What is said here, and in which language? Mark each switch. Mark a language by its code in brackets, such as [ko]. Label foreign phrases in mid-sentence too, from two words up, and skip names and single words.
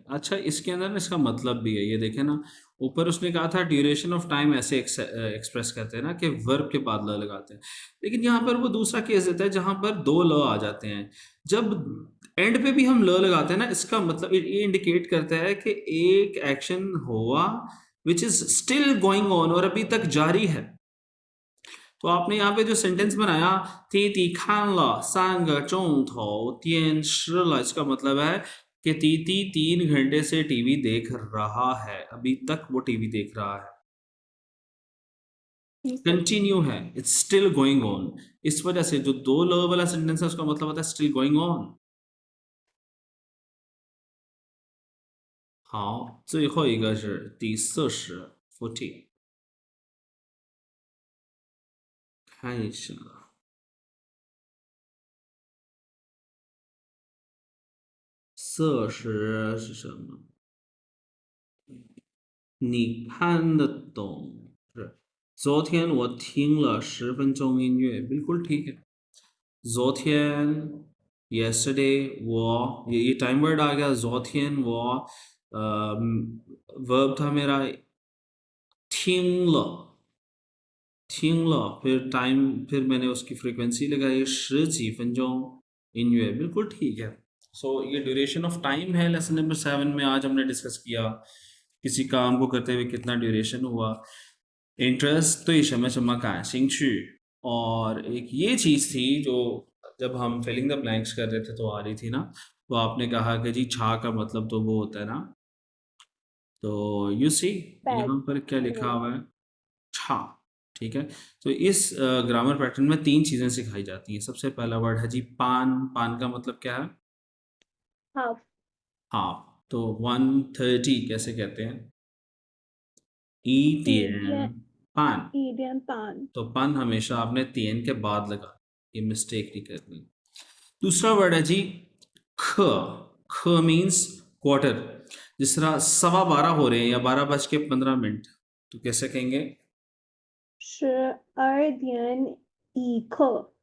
[hi] अच्छा, इसके अंदर ना इसका मतलब भी है, ये देखें ना, ऊपर उसने कहा था [en] duration of time [hi] ऐसे एक्सप्रेस करते हैं ना कि वर्ब के बाद ल लगाते हैं, लेकिन यहाँ पर वो दूसरा केस देता है जहाँ पर 2 ल आ जाते हैं। जब एंड पे भी हम ल लगाते हैं ना, इसका मतलब ये इंडिकेट करता है कि एक एक्शन हुआ [en] which is still going on [hi] और अभी तक जारी है। तो आपने यहाँ पे जो सेंटेंस बनाया, [zh] 弟弟看了 3个钟头电视了, [hi] इसका मतलब है कि तीती 3 घंटे से टीवी देख रहा है, अभी तक वो टीवी देख रहा है। जी सर। कंटिन्यू है, [en] it's still going on. [hi] इस वजह से जो 2 ल वाला सेंटेंस है उसका मतलब होता है [en] still going on. [zh] 好，最后一个是第40 40，看一下40是什么？你看得懂是？昨天我听了10分钟音乐， [hi] बिल्कुल ठीक है। 昨天 yesterday 我 ये [en] time word [hi] आ गया। [zh] 昨天我 [hi] वर्ब था मेरा 听了 फिर टाइम, फिर मैंने उसकी फ्रीक्वेंसी लगाई [zh] 十几分钟音乐, [hi] बिल्कुल ठीक है। सो ये [en] duration of time [hi] है [en] lesson number 7 [hi] में आज हमने डिस्कस किया। किसी काम को करते हुए कितना ड्यूरेशन हुआ। इंटरेस्ट [zh] 对什么什么感兴趣, [hi] और एक ये चीज़ थी जो जब हम [en] filling the blanks [hi] कर रहे थे तो आ रही थी ना, तो आपने कहा कि जी छा का मतलब तो वो होता है ना, तो [en] you see [hi] पैड। यहाँ पर क्या लिखा राइट। हुआ है? छा। ठीक है। तो इस ग्रामर पैटर्न में 3 चीज़ें सिखाई जाती हैं। सबसे पहला वर्ड है जी पान। पान का मतलब क्या है? हाफ। हाफ। तो 1:30 कैसे कहते हैं? [zh] ई टियन 一点 पान। 1点半。 [hi] तो पान हमेशा आपने तीन के बाद लगा, ये मिस्टेक नहीं करनी। दूसरा वर्ड है जी ख। ख मीन्स क्वार्टर। जिस तरह 12:15 हो रहे हैं या 12:15, तो कैसे कहेंगे? [zh] 12点一刻。